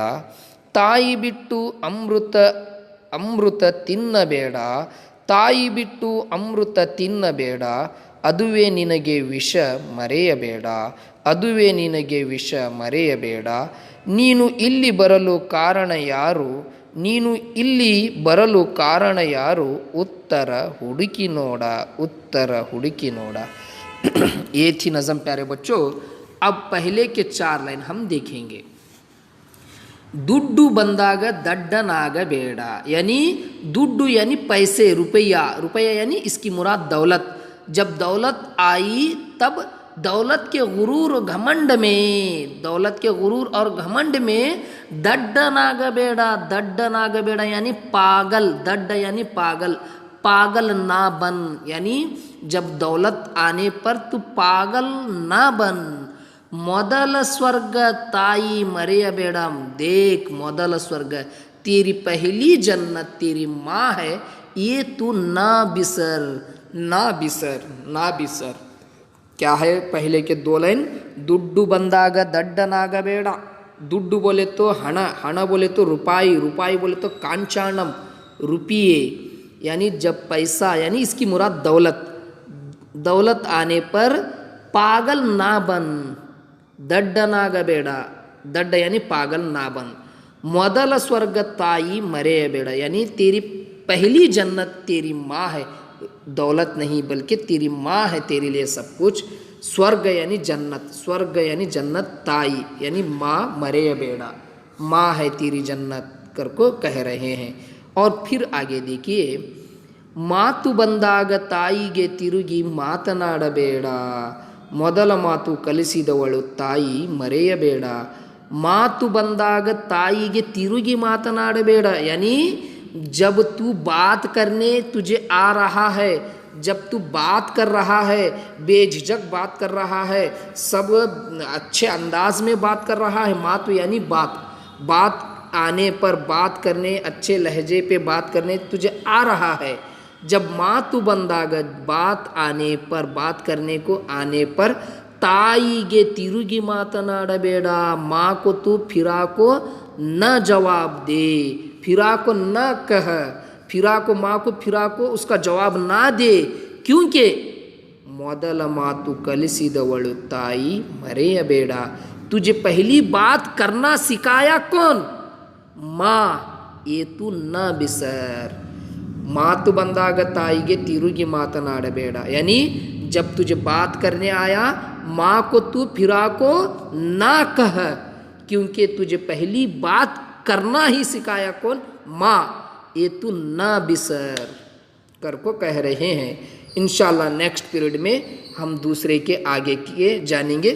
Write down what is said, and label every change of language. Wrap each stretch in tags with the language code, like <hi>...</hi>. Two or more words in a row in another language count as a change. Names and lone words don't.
<kn>ತಾಯಿ ಬಿಟ್ಟು ಅಮೃತ ತಿನ್ನಬೇಡ, ತಾಯಿ ಬಿಟ್ಟು ಅಮೃತ ತಿನ್ನಬೇಡ, ಅದುವೇ ನಿನಗೆ ವಿಷ ಮರೆಯಬೇಡ, ಅದುವೇ ನಿನಗೆ ವಿಷ ಮರೆಯಬೇಡ. ನೀನು ಇಲ್ಲಿ ಬರಲು ಕಾರಣ ಯಾರು, ನೀನು ಇಲ್ಲಿ ಬರಲು ಕಾರಣ ಯಾರು, ಉತ್ತರ ಹುಡುಕಿ ನೋಡಾ, ಉತ್ತರ ಹುಡುಕಿ ನೋಡಾ.</kn> <hi>ये थी नज़म प्यारे बच्चों. अब पहले के 4 लाइन हम देखेंगे.</hi> <kn>ದುಡ್ಡು ಬಂದಾಗ ದಡ್ಡನಾಗ ಬೇಡ,</kn> <hi>यानी दुड्डू यानी पैसे, रुपया, रुपया यानी इसकी मुराद दौलत. जब दौलत आई तब दौलत के गुरूर घमंड में, दौलत के गुरूर और घमंड में</hi> <kn>ದಡ್ಡ ನಾಗ ಬೇಡ</kn> <hi>यानी पागल, दड्ड यानी पागल, पागल ना बन, यानी जब दौलत आने पर तू पागल ना बन.</hi> <kn>ಮೊದಲ ಸ್ವರ್ಗ ತಾಯಿ ಮರೆಯಬೇಡ, देख ಮೊದಲ ಸ್ವರ್ಗ,</kn> <hi>तेरी पहली जन्नत तेरी माँ है, ये तू ना बिसर, ना बिसर, ना बिसर. क्या है पहले के 2 लाइन.</hi> <kn>ದುಡ್ಡು ಬಂದಾಗ ದಡ್ಡನಾಗಬೇಡ,</kn> <hi>दुड्डू बोले तो हण, हण बोले तो रुपाई, रुपाई बोले तो कांचाणम, रुपये, यानी जब पैसा, यानी इसकी मुराद दौलत, दौलत आने पर पागल ना बन, दड्डनागಬೇಡ, दड्ड यानी पागल ना बन.</hi> <kn>ಮೊದಲ ಸ್ವರ್ಗ ತಾಯಿ ಮರೆಯಬೇಡ,</kn> <hi>यानी तेरी पहली जन्नत तेरी माँ है, दौलत नहीं बल्कि तेरी माँ है तेरे लिए सब कुछ. स्वर्ग यानी जन्नत, स्वर्ग यानी जन्नत, ताई यानी माँ मरेयಬೇಡ, माँ है तेरी जन्नत कर को कह रहे हैं. और फिर आगे देखिए,</hi> <kn>ಮಾತು ಬಂದಾಗ ತಾಯಿಗೆ ತಿರುಗಿ ಮಾತನಾಡಬೇಡ, ಮೊದಲ ಮಾತು ಕಲಿಸಿದವಳು ತಾಯಿ ಮರೆಯಬೇಡ. ಮಾತು ಬಂದಾಗ ತಾಯಿಗೆ ತಿರುಗಿ ಮಾತನಾಡಬೇಡ,</kn> <hi>यानी जब तू बात करने तुझे आ रहा है, जब तू बात कर रहा है, बेझिझक बात कर रहा है, सब अच्छे अंदाज में बात कर रहा है, मातु यानी बात, बात आने पर बात करने, अच्छे लहजे पे बात करने तुझे आ रहा है. जब</hi> <kn>ಮಾತು ಬಂದಾಗ</kn> <hi>बात आने पर, बात करने को आने पर,</hi> <kn>ತಾಯಿಗೆ ತಿರುಗಿ ಮಾತನಾಡಬೇಡ,</kn> <hi>माँ को तू फिरा को न जवाब दे, फिरा को न कह, फिरा को माँ को फिरा को उसका जवाब ना दे, क्योंकि</hi> <kn>ಮೊದಲ ಮಾತು ಕಲಿಸಿದವಳು ತಾಯಿ ಮರೆಯಬೇಡ.</kn> <hi>तुझे पहली बात करना सिखाया कौन, माँ, ये तू न बिसर.</hi> <kn>ಮಾತು ಬಂದಾಗ ತಾಯಿಗೆ ತಿರುಗಿ ಮಾತನಾಡಬೇಡ,</kn> <hi>यानी जब तुझे बात करने आया माँ को तू फिरा को ना कह, क्योंकि तुझे पहली बात करना ही सिखाया कौन, माँ, ये तू ना बिसर कर को कह रहे हैं. इंशाल्लाह</hi> <en>next period</en> <hi>में हम दूसरे के आगे के जानेंगे.</hi>